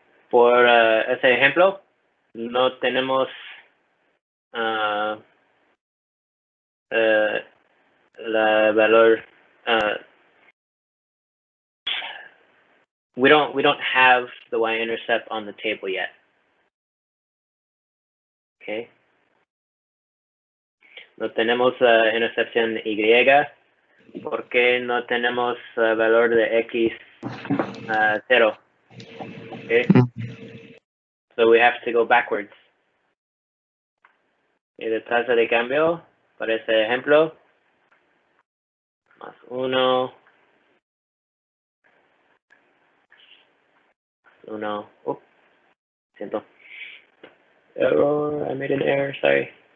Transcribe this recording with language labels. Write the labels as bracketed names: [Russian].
[Spanish] Por ese ejemplo, no tenemos la valor. [English] We don't have the y-intercept on the table yet. Okay. [Spanish] No tenemos intercepción Y porque no tenemos valor de X 0. [English] Okay. So we have to go backwards. [Spanish] Y de tasa de cambio, para este ejemplo, más 1, 1, siento. [English] Error, I made an error, sorry.